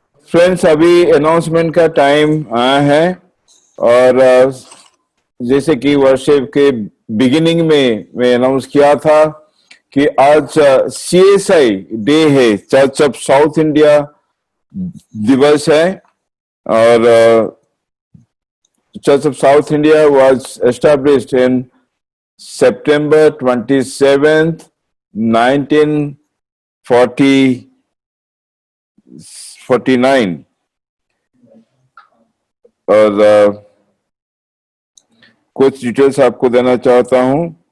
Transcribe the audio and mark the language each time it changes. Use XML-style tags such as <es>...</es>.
<hi>Friends, अभी announcement का time आया है, और जैसे कि वर्शिप के बिगिनिंग में मैं अनाउंस किया था कि आज CSI डे है, चर्च ऑफ साउथ इंडिया दिवस है. और</hi> <en>Church of South India was established in September 27th, 1949.</en> <hi>और कुछ डिटेल्स आपको देना चाहता हूं.</hi>